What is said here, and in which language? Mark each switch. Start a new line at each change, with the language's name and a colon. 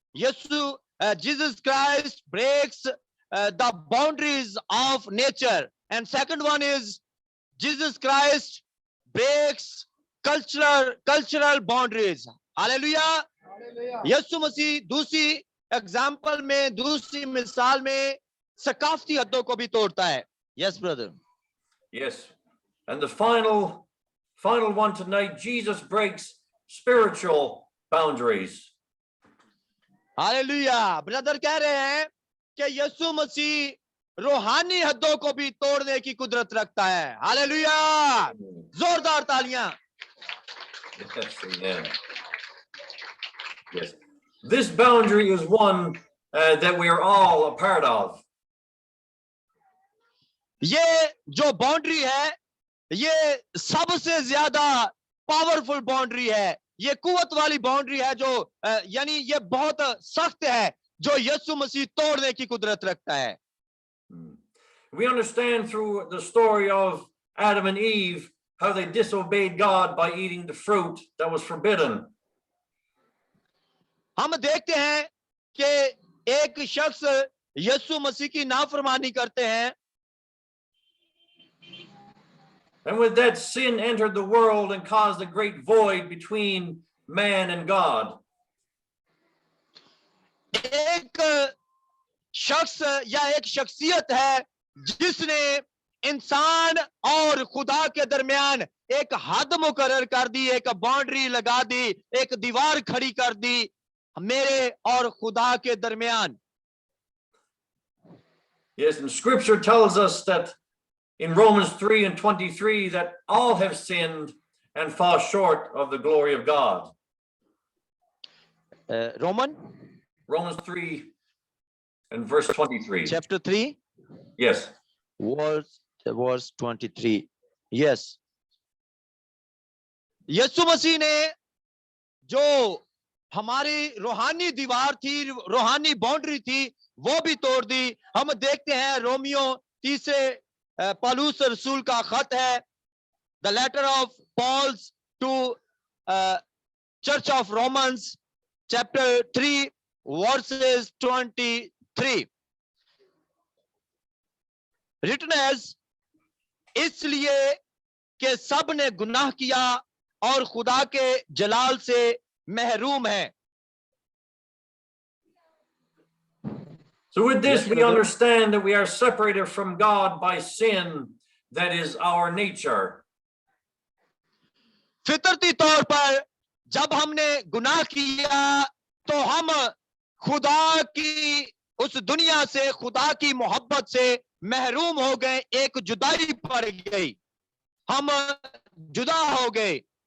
English: Yeshu Jesus Christ breaks the boundaries of nature. And second one is Jesus Christ breaks cultural boundaries. Hallelujah.
Hindi: यीशु मसीह दूसरी example में, दूसरी मिसाल में सकाफती हदों को भी तोड़ता है.
English: Yes, brother. Yes. And the final one tonight, Jesus breaks spiritual boundaries.
Hindi: Hallelujah. Brother कह रहे हैं कि यीशु मसीह रूहानी हदों को भी तोड़ने की कुदरत रखता है. हालेलुया. जोरदार तालियां.
English: Yes, amen. Yes. This boundary is one that we are all a part of.
Hindi: ये जो बाउंड्री है, ये सबसे ज्यादा पावरफुल बाउंड्री है. ये कुवत वाली बाउंड्री है जो यानी ये बहुत सख्त है, जो यीशु मसीह तोड़ने की कुदरत रखता है.
English: We understand through the story of Adam and Eve how they disobeyed God by eating the fruit that was forbidden.
Hindi: हम देखते हैं कि एक शख्स यीशु मसीह की नाफरमानी करते हैं.
English: And with that, sin entered the world and caused a great void between man and God.
Hindi: एक शख्स या एक शख्सियत है जिसने इंसान और खुदा के दरमियान एक हद मुकर्रर कर दी, एक बाउंड्री लगा दी, एक दीवार खड़ी कर दी मेरे और खुदा के दरमियान.
English: Yes, and scripture tells us that in Romans 3:23 that all have sinned and fall short of the glory of God. Romans 3 and verse 23. Chapter 3. Yes. Verse 23. Yes.
Hindi: यीशु मसीह ने जो हमारी रूहानी दीवार थी, रूहानी बाउंड्री थी, वो भी तोड़ दी. हम देखते हैं रोमियो 3 पौलुस रसूल का खत है,
English: the letter of Paul to Church of Romans,
Hindi: chapter 3, verses 23.
English: Written as,
Hindi: इसलिए कि सब ने गुनाह किया और खुदा के जलाल से महरूम है.
English: So with this, we understand that we are separated from God by sin, that is our nature.
Hindi: फितरती तौर पर जब हमने गुनाह किया तो हम खुदा की उस दुनिया से, खुदा की मोहब्बत से महरूम हो गए, एक जुदाई पड़ गई, हम जुदा हो गए.